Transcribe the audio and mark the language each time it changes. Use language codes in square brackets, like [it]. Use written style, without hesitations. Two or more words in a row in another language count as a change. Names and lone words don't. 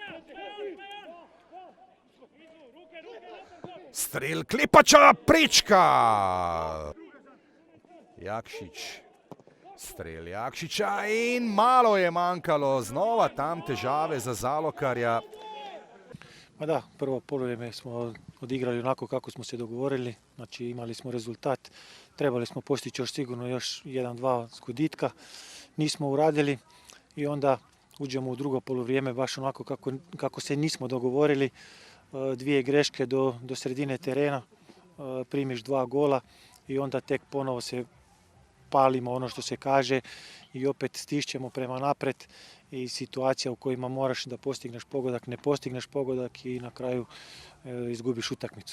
[sl] Strel Klepača, prečka. Jakšič, strel Jakšiča in malo je manjkalo. Znova tam težave za Zalokarja. [bs] Pa da, prvo poluvrijeme smo odigrali onako kako smo se dogovorili. Znači imali smo rezultat. Trebali smo postići još sigurno još 1-2 zgoditka. Nismo uradili i onda uđemo u drugo poluvrijeme baš onako kako se nismo dogovorili. 2 greške do sredine terena, primiš 2 gola i onda tek ponovo se palimo, ono što se kaže, i opet stišćemo prema napred i situacija u kojima moraš da postigneš pogodak, ne postigneš pogodak i na kraju izgubiš utakmicu.